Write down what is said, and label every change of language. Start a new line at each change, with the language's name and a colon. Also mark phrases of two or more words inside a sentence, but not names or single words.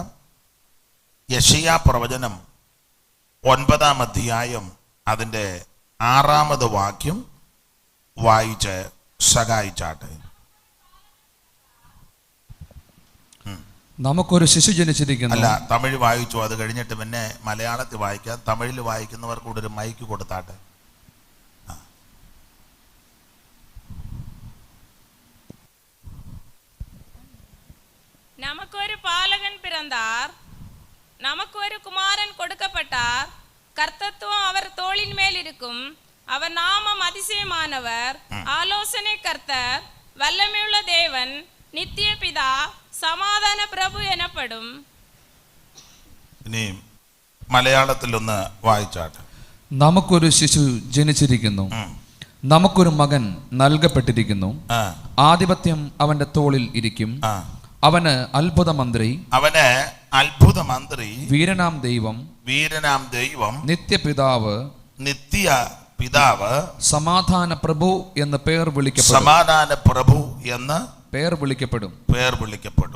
Malayalam: യെശയ്യാ പ്രവചനം 9-ാം അധ്യായം അതിൻ്റെ 6-ാമത് വാക്യം വായിച്ച് സഹായിച്ചാട്ടെ. നമുക്കൊരു ശിശു ജനിച്ചിരിക്കുന്നു. അല്ല, തമിഴ് വായിച്ചു, അത് കഴിഞ്ഞിട്ട് പിന്നെ മലയാളത്തിൽ വായിക്കാം. തമിഴിൽ വായിക്കുന്നവർ കൂടെ ഒരു മൈക്ക് കൊടുത്താട്ടെ.
Tamil: நமக்கொரு பாலகன் பிறந்தார், நமக்கு ஒரு குமாரன் கொடுக்கப்பட்டார். கர்த்தத்துவம் அவர் தோளின் மேல் இருக்கும். அவர் நாமம் அதிசயமானவர், ஆலோசனை கர்த்தர், வல்லமையுள்ள தேவன், நித்திய பிதா, சமாதான பிரபு எனப்படும்.
Malayalam: ഇനി മലയാളത്തിൽ ഒന്ന് വായിച്ചാട്ടെ. നമുക്കൊരു ശിശു ജനിച്ചിരിക്കുന്നു, നമുക്കൊരു മകൻ നൽകപ്പെട്ടിരിക്കുന്നു. ആധിപത്യം അവന്റെ തോളിൽ ഇരിക്കും. അവന് അത്ഭുത മന്ത്രി, വീരനാം ദൈവം, നിത്യപിതാവ്, സമാധാന പ്രഭു എന്ന് പേർ വിളിക്കപ്പെടും.